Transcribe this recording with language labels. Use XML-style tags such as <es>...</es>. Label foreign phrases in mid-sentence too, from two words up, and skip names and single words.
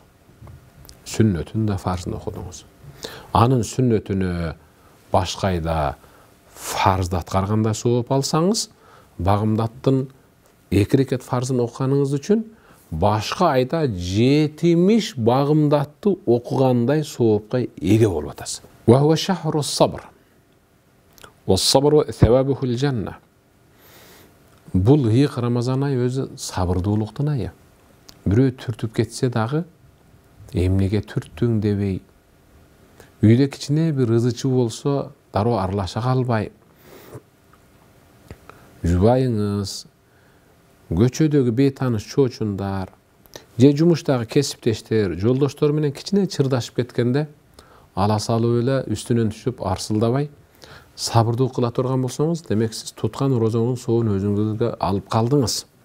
<ky>Сүннөтүн да фарзын окудуңуз. Анын сүннөтүнө башка айда фарзды аткарганда сооп алсаңыз, багымдаттын 2 рекет фарзын окуганыңыз үчүн башка айда 70 багымдатты окугандай соопко эге болуп атасыз.</ky> <ar>وهو شهر الصبر. والصبر ثواب الجنة.</ar> <ky>Бул ыйык Рамазан айы өзү сабырдуулуктун айы. Бирөө түртүп кетсе дагы эмнеге түрттүң дебей, үйдө кичине бир ызычы болсо дароо аралаша калбай, жубайыңыз, көчөдөгү бейтаныш чоочундар, же жумуштагы кесиптештер, жолдоштор менен кичине чырдашып кеткенде, ала салып эле үстүнөн түшүп арсылдабай, сабырдуу кыла турган болсоңуз, демек сиз туткан розоңдун сообун өзүңүзгө алып калдыңыз.</ky>